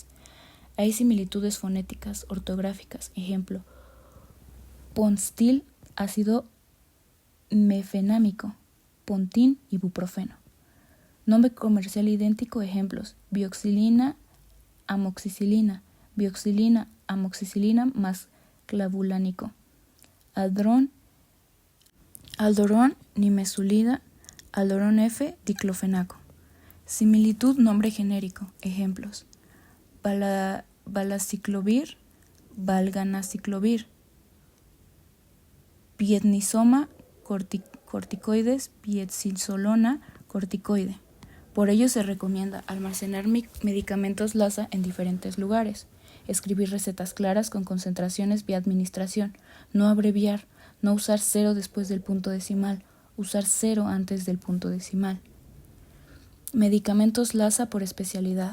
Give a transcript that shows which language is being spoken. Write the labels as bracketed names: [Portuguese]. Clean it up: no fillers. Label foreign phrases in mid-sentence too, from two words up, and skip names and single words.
[Spanish] Hay similitudes fonéticas, ortográficas, ejemplo, Ponstil, ácido mefenámico, Pontin, ibuprofeno. Nombre comercial idéntico, ejemplos, bioxilina, amoxicilina más clavulánico, aldorón, nimesulida, aldorón F, diclofenaco. Similitud, nombre genérico, ejemplos, valaciclovir, valganaciclovir, piednisoma, corticoides, piedsilsolona, corticoide. Por ello se recomienda almacenar medicamentos LASA en diferentes lugares, escribir recetas claras con concentraciones vía administración, no abreviar, no usar 0 después del punto decimal, usar 0 antes del punto decimal. Medicamentos LASA por especialidad.